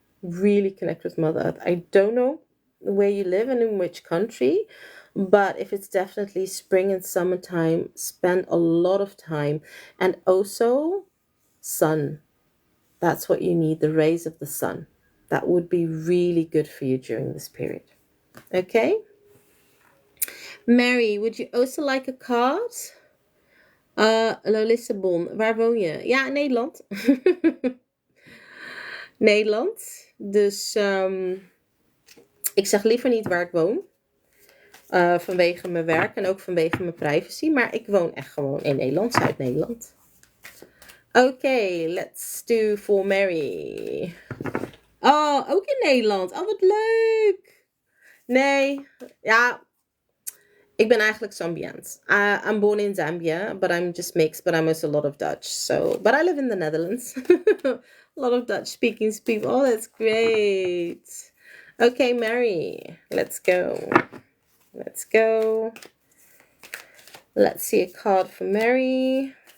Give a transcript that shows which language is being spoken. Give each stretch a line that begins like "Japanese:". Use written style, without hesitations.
English: Really connect with Mother Earth. I don't know where you live and in which country, but if it's definitely spring and summertime, spend a lot of time. And also sun. That's what you need, the rays of the sun. That would be really good for you during this period. Okay? Mary, would you also like a card?
Dutch: Hallo Lissabon, waar woon je? Ja, in Nederland. Nederland. Dus ik zeg liever niet waar ik woon. Vanwege mijn werk en ook vanwege mijn privacy. Maar ik woon echt gewoon in Nederland, Zuid-Nederland.
English: Oké, let's do for Mary.
Dutch: Oh, ook in Nederland. Oh, wat leuk. Nee, ja. Ik ben eigenlijk Zambiaans.
English: I'm born in Zambia, but I'm just mixed. But I'm also a lot of Dutch. But I live in the Netherlands. A lot of Dutch speaking people. Oh, that's great. Okay, Mary, let's go. Let's go. Let's see a card for Mary.